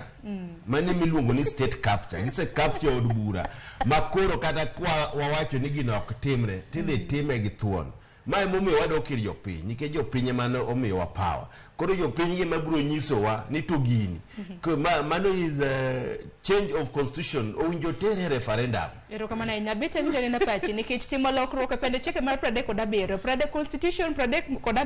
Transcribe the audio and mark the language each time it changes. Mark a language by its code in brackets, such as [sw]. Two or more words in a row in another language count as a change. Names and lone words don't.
[luo] Mani miluongo ni [en] state capture. [luo] Gise capture od bura. Makoro kata kwa wawacho ni gino ok timre. Tidhi time gi thuon. Mae momi wadok ir jopiny nikech jopiny mano omiwa power. Koro jopiny gima biro nyisowa ni to gini. [en] Mano is a change of constitution [luo] owinjo tere [en] referendum. [luo] Erokamano ahinya bete winjo na pachi nikech timo lokruok e pende chike mar 37 constitution 37